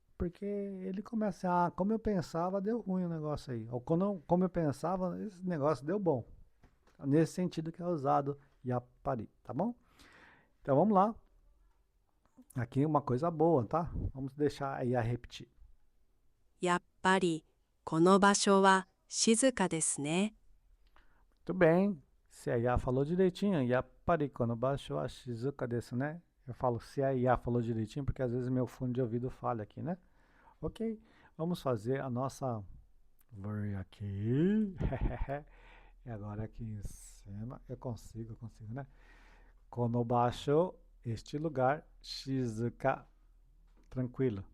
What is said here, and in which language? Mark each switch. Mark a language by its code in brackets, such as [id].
[pt] Porque ele começa assim, como eu pensava, deu ruim o negócio aí. Ou como eu pensava, esse negócio deu bom. Nesse sentido que é usado yapari, tá bom? Então vamos lá. Aqui uma coisa boa, tá? Vamos deixar aí a repetir. [ja] やっぱりこの場所は静かですね。 [pt] Muito bem. Se a IA falou direitinho, [ja] yapari quando baixou a shizuka desu, [pt] né? Eu falo se a IA falou direitinho, porque às vezes meu fone de ouvido falha aqui, né? Ok, vamos fazer a nossa ver aqui. E agora aqui em cima, eu consigo, né? Quando baixou este lugar, shizuka, tranquilo.